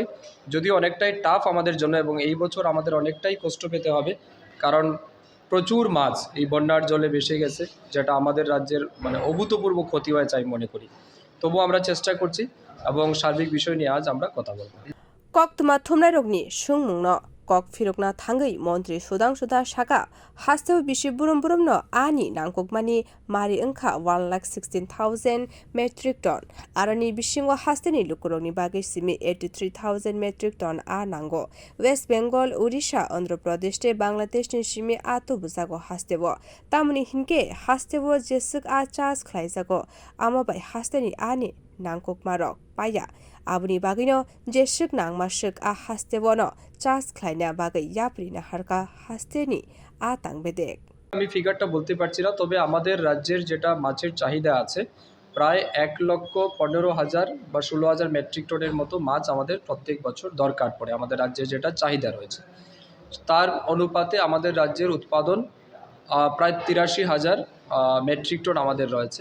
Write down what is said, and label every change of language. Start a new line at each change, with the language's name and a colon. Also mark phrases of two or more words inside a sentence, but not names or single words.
Bangla: যদিও অনেকটাই টাফ আমাদের জন্য এবং এই বছর আমাদের অনেকটাই কষ্ট পেতে হবে, কারণ প্রচুর মাছ এই বন্যার জলে ভেসে গেছে, যেটা আমাদের রাজ্যের অভূতপূর্ব ক্ষতি হয়েছে আমি মনে করি। তবুও আমরা চেষ্টা করছি এবং সার্বিক বিষয় নিয়ে আজ আমরা কথা বলব।
Kok Borok: কক্তমা থুমনাই রগনি সুংমুংনো kok phirokna thangai mantri sudangshu das saka hastew bisi burum burumno ani nangkukmani mari onkha 1,16,000
English: metric ton
Kok Borok: arani bisingo hasteni lukurokni bagai simi 83,000
English: metric ton
Kok Borok: nango West Bengal, Odisha, Andhra Pradesh te Bangladesh ni simi ato bujago hastewo tamni hinke hastewo jesuk chas khwlaijak amabai hasteni ani nangkukmarok paya abuni bagino jesuk nangmasuk hastewono চাষ খাইনা বাগাই ইয়াপ্রিনা হারকা হাস্তেনি আতাং বেদেক।
Bangla: আমি ফিগারটা বলতে পারছি না, তবে আমাদের রাজ্যের যেটা মাছের চাহিদা আছে প্রায় 1,15,000 বা 16,000
English: metric ton
Bangla: মতো মাছ আমাদের প্রত্যেক বছর দরকার পড়ে। আমাদের রাজ্যের যেটা চাহিদা রয়েছে তার অনুপাতে আমাদের রাজ্যের উৎপাদন প্রায় 83,000
English: metric ton
Bangla: আমাদের রয়েছে।